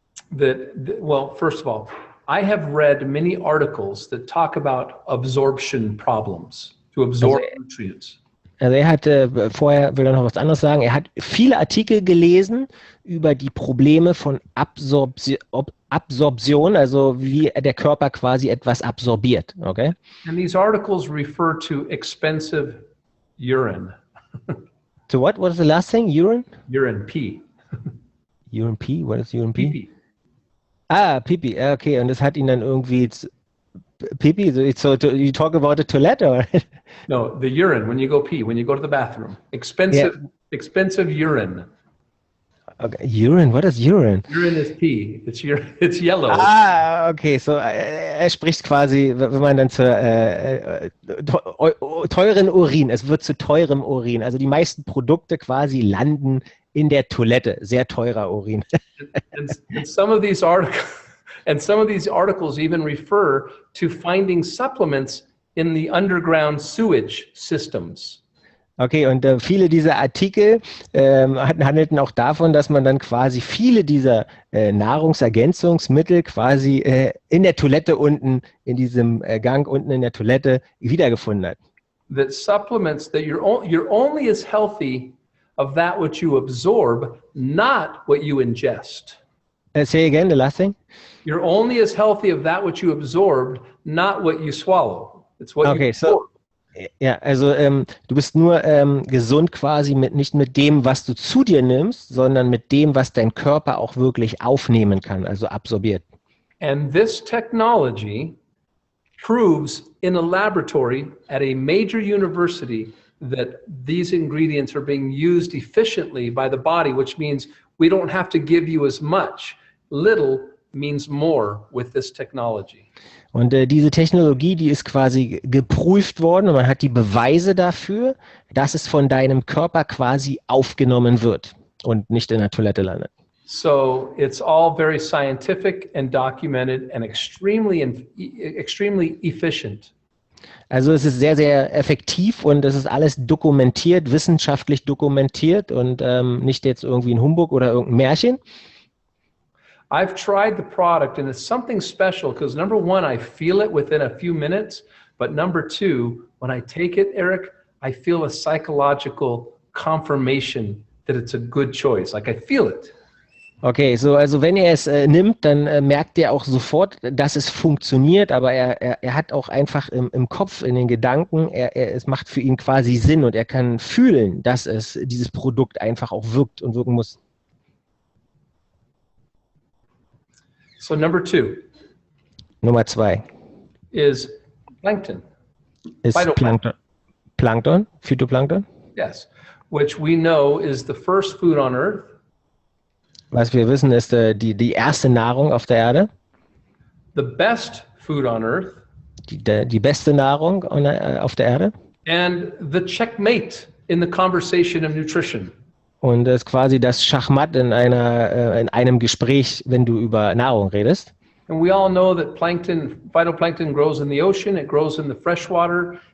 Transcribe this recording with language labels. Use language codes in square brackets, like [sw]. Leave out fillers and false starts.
[en] well, first of all, I have read many articles that talk about absorption problems to absorb nutrients. [de] Also er hat, vorher will er noch was anderes sagen, er hat viele Artikel gelesen über die Probleme von Absorption, also wie der Körper quasi etwas absorbiert, okay? [en] And these articles refer to expensive urine. So what was the last thing? Urine? Urine, pee. Urine pee? What is urine pee? Pee. [de] Ah, Pipi, okay, und das hat ihn dann irgendwie Pipi, [en] so you talk about the toilet or? No, the urine, when you go pee, when you go to the bathroom. Expensive urine. Okay, urine, what is urine? Urine is pee. It's yellow. [de] Ah, okay, so er spricht quasi, wenn man dann zur teuren Urin, es wird zu teurem Urin, also die meisten Produkte quasi landen in der Toilette, sehr teurer Urin. [en] and some of these articles even refer to finding supplements in the underground sewage systems. [de] Okay, und viele dieser Artikel handelten auch davon, dass man dann quasi viele dieser Nahrungsergänzungsmittel quasi in der Toilette unten, in diesem Gang unten in der Toilette wiedergefunden hat. [en] That supplements that you're only as healthy of that what you absorb, not what you ingest. Say again, the last thing. You're only as healthy of that what you absorbed, not what you swallow. It's what you absorb. [de] Ja, also du bist nur gesund quasi nicht mit dem, was du zu dir nimmst, sondern mit dem, was dein Körper auch wirklich aufnehmen kann, also absorbiert. [en] And this technology proves in a laboratory at a major university that these ingredients are being used efficiently by the body, which means we don't have to give you as much. Little means more with this technology. [de] Und diese Technologie, die ist quasi geprüft worden und man hat die Beweise dafür, dass es von deinem Körper quasi aufgenommen wird und nicht in der Toilette landet. [en] So it's all very scientific and documented and extremely efficient. [de] Also es ist sehr, sehr effektiv und es ist alles dokumentiert, wissenschaftlich dokumentiert und nicht jetzt irgendwie ein Humbug oder irgendein Märchen. [en] I've tried the product and it's something special because number one, I feel it within a few minutes, but number two, when I take it, Eric, I feel a psychological confirmation that it's a good choice. Like I feel it. [de] Okay, so also wenn er es nimmt, dann merkt er auch sofort, dass es funktioniert, aber er hat auch einfach im Kopf, in den Gedanken, es macht für ihn quasi Sinn und er kann fühlen, dass dieses Produkt einfach auch wirkt und wirken muss. [en] So number two. [de] Nummer 2 [en] is plankton. [de] Ist Plankton, Phytoplankton. [en] Yes, which we know is the first food on Earth. [de] Was wir wissen, ist die erste Nahrung auf der Erde. [en] The best food on Earth. [de] Die beste Nahrung auf der Erde. [en] And the checkmate in the conversation of nutrition. [de] Und es ist quasi das Schachmatt in einem Gespräch, wenn du über Nahrung redest. [en] And we all know that phytoplankton grows in the ocean, it grows in the fresh water.